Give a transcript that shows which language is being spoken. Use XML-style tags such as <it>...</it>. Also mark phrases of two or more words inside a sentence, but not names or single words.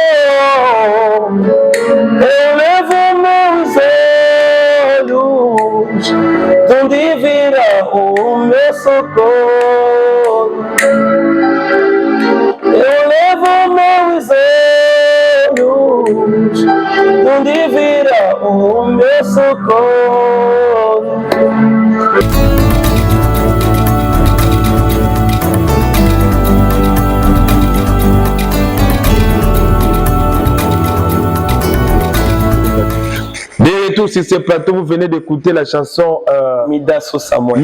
<pt>Eu levo meus olhos, de onde virá o meu socorro. Eu levo meus olhos, de onde virá o meu socorro.</pt> <fr>De retour sur ce plateau, vous venez d'écouter la chanson Midaso Samuel.</fr>